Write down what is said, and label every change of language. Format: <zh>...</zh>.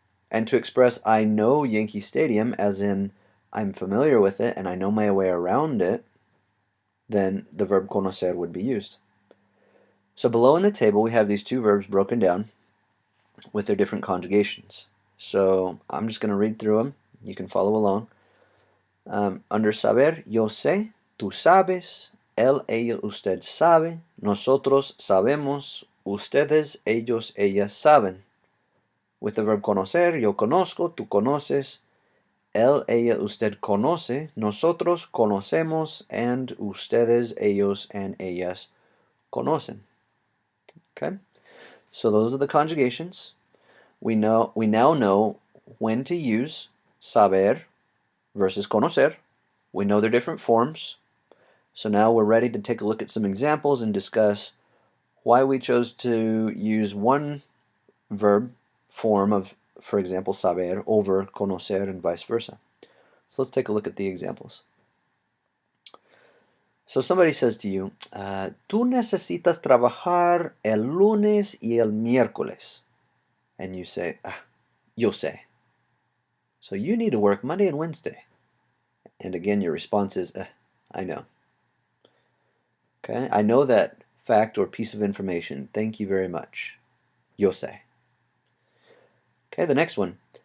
<en>And to express I know Yankee Stadium, as in I'm familiar with it and I know my way around it, then the verb conocer would be used. So below in the table we have these two verbs broken down with their different conjugations. So I'm just going to read through them. You can follow along. Under</en> <es>saber, yo sé, tú sabes, él, ella, usted sabe, nosotros sabemos, ustedes, ellos, ellas saben.</es> <en>With the verb</en> <es>conocer, yo conozco, tú conoces, él, ella, usted conoce, nosotros conocemos, and ustedes, ellos, and ellas conocen.</es> <en>Okay? So those are the conjugations. We now know when to use saber versus conocer. We know their different forms. So now we're ready to take a look at some examples and discuss why we chose to use one verb form of, for example, saber over conocer and vice versa. So let's take a look at the examples. So somebody says to you,</en> <es>tú necesitas trabajar el lunes y el miércoles.</es> <en>And you say,</en> <es>yo sé.</es> <en>So you need to work Monday and Wednesday. And again, your response is, I know. Okay, I know that fact or piece of information. Thank you very much.</en> <es>Yo sé.</es> <en>Okay, the next one.</en>